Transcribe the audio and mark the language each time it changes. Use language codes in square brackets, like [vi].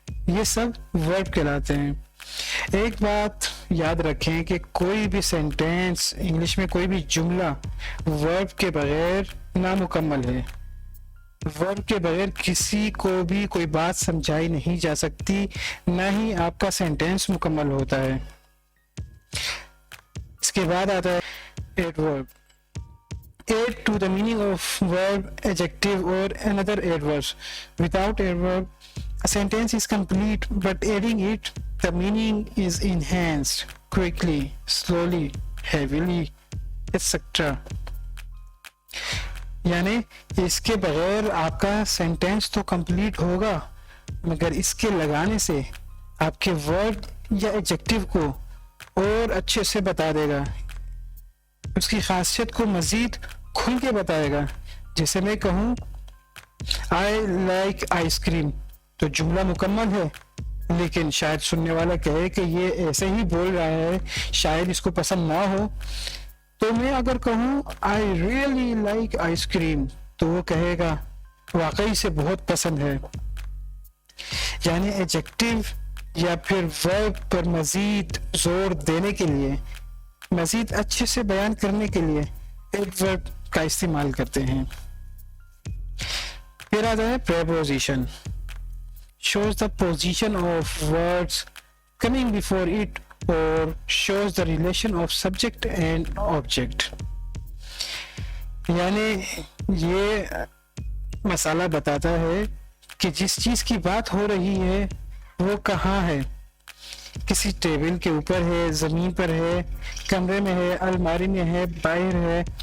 [ur] یہ سب ورب کہلاتے ہیں. ایک بات یاد رکھیں کہ کوئی بھی سینٹینس، انگلش میں کوئی بھی جملہ ورب کے بغیر نامکمل ہے. ورب کے بغیر کسی کو بھی کوئی بات سمجھائی نہیں جا سکتی، نہ ہی آپ کا سینٹینس مکمل ہوتا ہے. اس کے بعد آتا ہے adverb. [en] Add to the meaning of verb, adjective or another adverb. Without adverb, a sentence is complete, but adding it, the meaning is enhanced quickly, slowly, heavily, etc. [ur] یعنی اس کے بغیر آپ کا سینٹینس تو کمپلیٹ ہوگا، مگر اس کے لگانے سے آپ کے ورب یا ایڈجیکٹو کو اور اچھے سے بتا دے گا، اس کی خاصیت کو مزید کھل کے بتائے گا. جیسے میں کہوں [en] I like ice cream, [ur] تو جملہ مکمل ہے، لیکن شاید سننے والا کہے کہ یہ ایسے ہی بول رہا ہے، شاید اس کو پسند نہ ہو. تو میں اگر کہوں [en] I really like ice cream, [ur] تو وہ کہے گا واقعی سے بہت پسند ہے. یعنی ایڈجیکٹو یا پھر ورب پر مزید زور دینے کے لیے، مزید اچھے سے بیان کرنے کے لیے ایڈورب کا استعمال کرتے ہیں. پھر آتا ہے preposition. [en] shows the position of words coming before it or shows the relation of subject and object. [ur] یعنی یہ مسئلہ بتاتا ہے کہ جس چیز کی بات ہو رہی ہے وہ کہاں ہے. کسی ٹیبل کے اوپر ہے، زمین پر ہے، کمرے میں ہے، الماری میں ہے، باہر ہے.